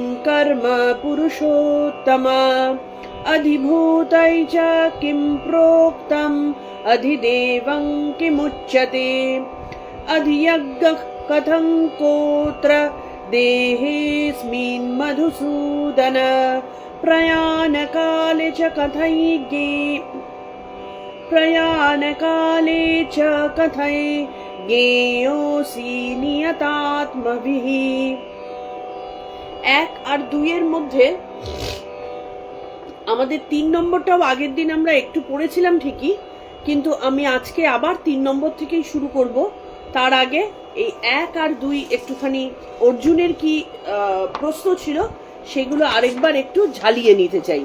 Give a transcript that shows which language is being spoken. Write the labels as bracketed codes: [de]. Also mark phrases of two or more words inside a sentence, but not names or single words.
[sa] कर्म पुरुषोत्तम अधिभूतै च किं प्रोक्तम् अधिदेवं किमुच्यते अधियज्ञः कथं कोत्र देहेऽस्मिन् मधुसूदन प्रयाणकाले च कथय ज्ञेयोऽसि नियतात्मभिः। [bn] 1 আর 2 এর মধ্যে আমাদের 3 নম্বরটাও আগের দিন আমরা একটু পড়েছিলাম ঠিকই, কিন্তু আমি আজকে আবার 3 নম্বর থেকেই শুরু করব। তার আগে এই 1 আর 2 একটুখানি অর্জুনের কি প্রশ্ন ছিল সেগুলো আরেকবার একটু ঝালিয়ে নিতে চাই।